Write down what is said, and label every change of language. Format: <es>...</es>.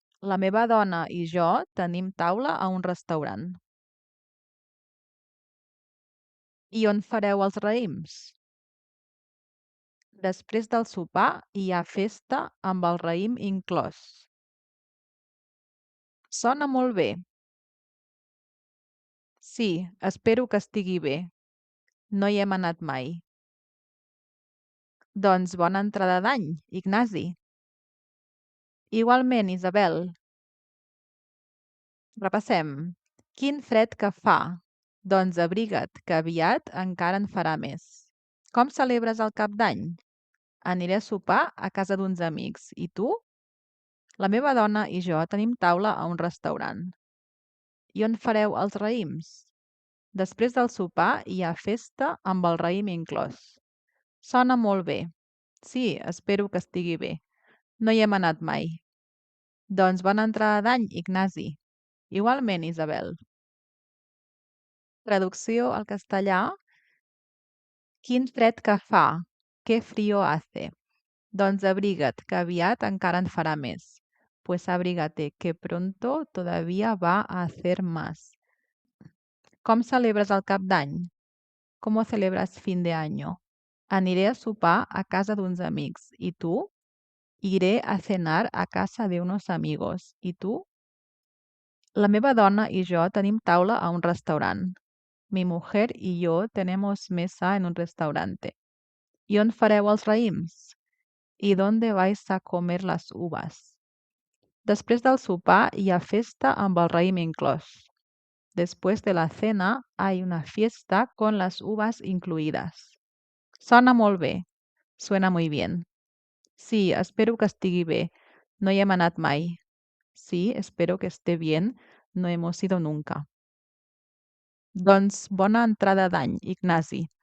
<ca>La meva dona i jo tenim taula a un restaurant. I on fareu els raïms? Després del sopar hi ha festa amb el raïm inclòs. Sona molt bé. Sí, espero que estigui bé. No hi hem anat mai. Doncs bona entrada d'any, Ignasi. Igualment, Isabel. Repassem. Quin fred que fa! Doncs abriga't, que aviat encara en farà més. Com celebres el Cap d'Any? Aniré a sopar a casa d'uns amics. I tu? La meva dona i jo tenim taula a un restaurant. I on fareu els raïms? Després del sopar hi ha festa amb el raïm inclòs. Sona molt bé. Sí, espero que estigui bé. No hi hem anat mai. Doncs bona entrada d'any, Ignasi. Igualment, Isabel. Traducció al castellà. Quin fred que fa!</ca> <es>Que frío hace!</es> <ca>Doncs abriga't, que aviat encara en farà més.</ca> <es>Pues abrígate, que pronto todavía va a hacer más.</es> <ca>Com celebres el Cap d'Any?</ca> <es>¿Cómo celebras fin de año?</es> <ca>Aniré a sopar a casa d'uns amics.</ca> <es>¿Y tú? Iré a cenar a casa de unos amigos. ¿Y tú?</es> <ca>La meva dona y yo tenim taula a un restaurant.</ca> <es>Mi mujer y yo tenemos mesa en un restaurante.</es> <ca>¿Y on fareu els raïms?</ca> <es>¿Y dónde vais a comer las uvas?</es> <ca>Després del sopar hi ha festa amb el raïm inclòs.</ca> <es>Después de la cena hay una fiesta con las uvas incluidas.</es> <ca>Sona molt bé.</ca> <es>Suena muy bien.</es> <ca>Sí, espero que estigui bé. No hi hem anat mai.</ca> <es>Sí, espero que esté bien. No hemos ido nunca.</es> <ca>Doncs bona entrada d'any, Ignasi.</ca>